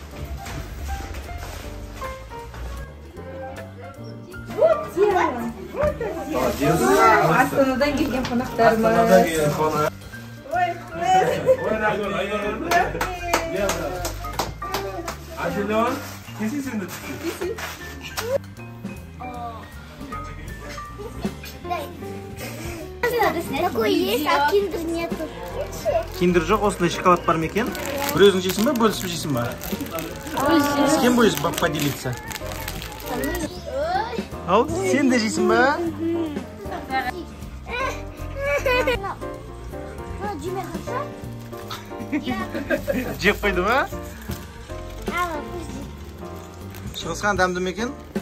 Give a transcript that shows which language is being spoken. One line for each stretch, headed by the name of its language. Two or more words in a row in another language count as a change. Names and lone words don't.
Kazakh: Астанадан келген қонақтарымыз. Ажелон, кесесің де түсті.
Russian: Такой есть, а киндер нету.
Kazakh: Киндер жоқ, осындай шоколад бар ма екен? Бір өзің жейсің ба, бөлісіп жейсің ба?
Russian: С кем будешь поделиться?
Kazakh: Ал, сен де жейсің ба? Жеп қойды ма? Шыңғысхан дәмді ме екен?